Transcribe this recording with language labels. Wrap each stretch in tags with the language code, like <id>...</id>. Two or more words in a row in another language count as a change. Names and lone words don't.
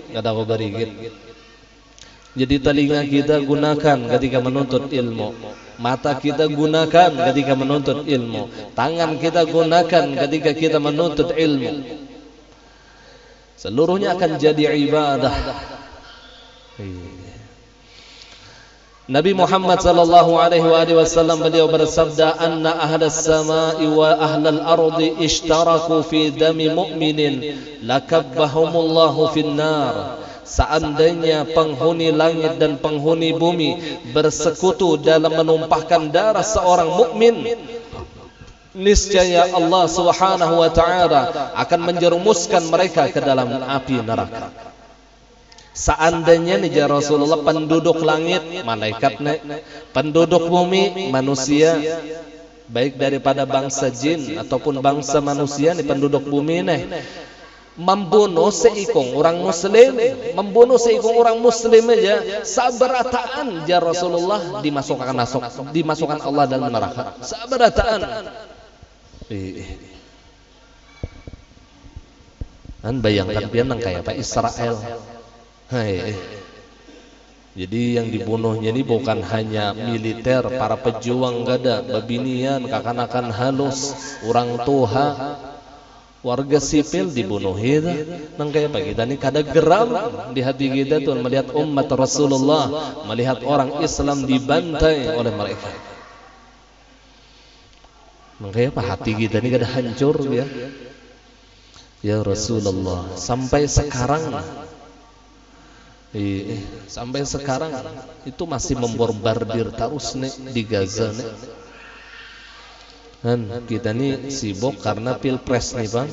<id>Jadi telinga kita gunakan ketika menuntut ilmu, mata kita gunakan ketika menuntut ilmu, tangan kita gunakan ketika kita menuntut ilmu. Seluruhnya akan jadi ibadah. Nabi Muhammad</id> <ar>صلى الله عليه وسلم</ar> <id>beliau bersabda,</id> <ar>أن أهل السماء وأهل الأرض اشتركوا في دم مؤمن لأكبهم الله في النار.</ar> <id>Seandainya penghuni langit dan penghuni bumi bersekutu dalam menumpahkan darah seorang mukmin, niscaya Allah</id> <ar>سبحانه وتعالى</ar> <id>akan menjerumuskan mereka ke dalam api neraka. Seandainya nih Rasulullah penduduk langit malaikat penduduk bumi manusia, baik daripada bangsa jin ataupun bangsa manusia nih penduduk bumi nih, membunuh seikung orang muslim, membunuh seikung orang muslim aja sabarataan ya Rasulullah dimasukkan Allah dalam neraka. Sabarataan. Bayangkan pian nang kayak apa Israel. Jadi yang dibunuhnya ini bukan hanya militer, para pejuang gada,</id> <bjn>babinian, kakanakan halus,</bjn> <id>orang tua, warga sipil dibunuh itu. Nang kayak apa kita ini kada geram di hati kita tuh melihat umat Rasulullah, melihat orang Islam dibantai oleh mereka. Nang kayak apa hati kita ini kada hancur ya. Ya Rasulullah, sampai sekarang itu masih membombardir terus nih di Gaza nih. Dan kita nih sibuk karena pilpres nih bang.</id>